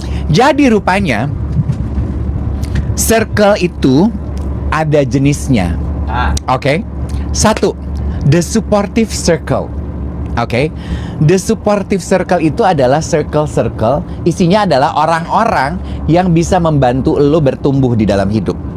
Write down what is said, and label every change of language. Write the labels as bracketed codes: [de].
[id] Jadi rupanya circle itu ada jenisnya. Oke. Satu, [en] the supportive circle. [id] Oke. The supportive circle itu adalah circle-circle isinya adalah orang-orang yang bisa membantu lo bertumbuh di dalam hidup.